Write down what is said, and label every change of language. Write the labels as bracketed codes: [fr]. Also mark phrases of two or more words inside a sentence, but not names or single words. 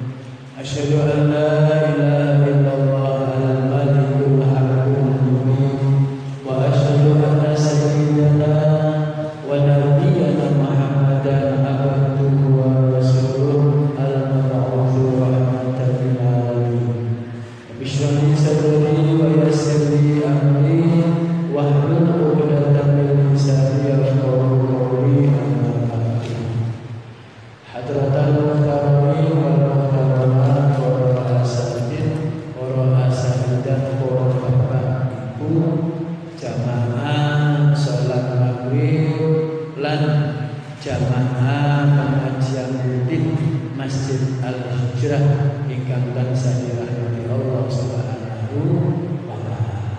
[ar] أشهد أن لا إله إلا الله الملك الحق المبين وأشهد أن سيدنا ونبينا محمدا عبده ورسوله بسم الله صدري ويسر لي أمري واحلل عقدة من لساني يفقهوا قولي. حضرات المحترمين والمحترمات وأساتذة وأستاذات [jv] wa bapak ibu jamaah salat maghrib lan jamaah pengajian rutin Masjid Al-Hijrah ingkang tansah dirahmati [ar] الله سبحانه وتعالى.